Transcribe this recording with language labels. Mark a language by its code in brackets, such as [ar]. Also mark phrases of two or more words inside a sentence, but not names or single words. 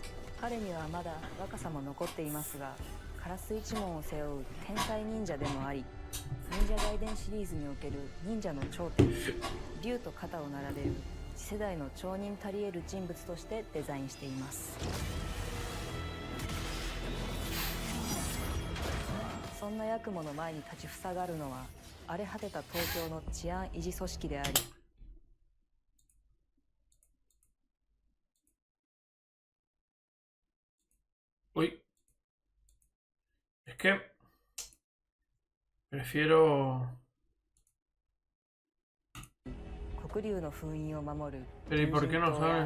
[ja] 彼にはまだ若さも残っていますが、カラス一門を背負う天才忍者でもあり、忍者ガイデンシリーズにおける忍者の頂点、竜と肩を並べる次世代の町人たり得る人物としてデザインしています。そんなヤクモの前に立ちふさがるのは荒れ果てた東京の治安維持組織であり、 [es] Uy. Es que prefiero. [ja] 黒竜の封印を守る [es] Pero ¿y por qué no sabes?